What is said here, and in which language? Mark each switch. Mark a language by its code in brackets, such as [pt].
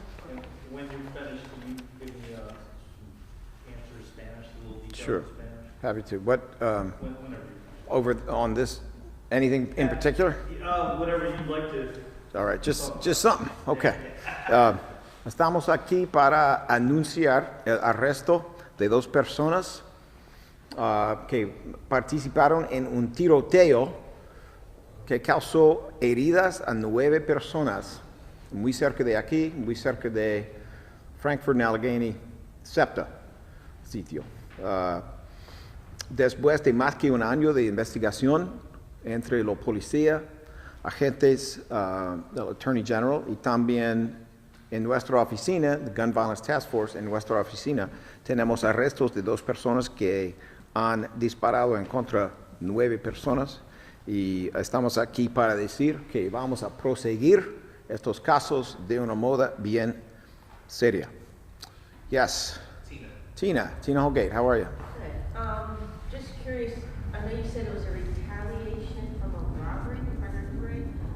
[en] And when you finish, can you give me some answer in Spanish, a little detail Sure. in Spanish? Happy to. What Whenever you over on this? Anything in particular? Whatever you'd like to. All right, just something. Okay. [es] Estamos aquí para anunciar el arresto de 2 personas que participaron en un tiroteo que causó heridas a 9 personas muy cerca de aquí, muy cerca de Frankfurt and Allegheny, SEPTA sitio. Después de más que un año de investigación entre los policías, agentes del Attorney General y también en nuestra oficina, the Gun Violence Task Force, en nuestra oficina, tenemos arrestos de 2 personas que han disparado en contra de 9 personas y estamos aquí para decir que vamos a proseguir estos casos de una moda bien seria. [en] Yes. Tina Holgate, how are you? Just curious, I know you said it was a retaliation from a robbery, if I heard you right.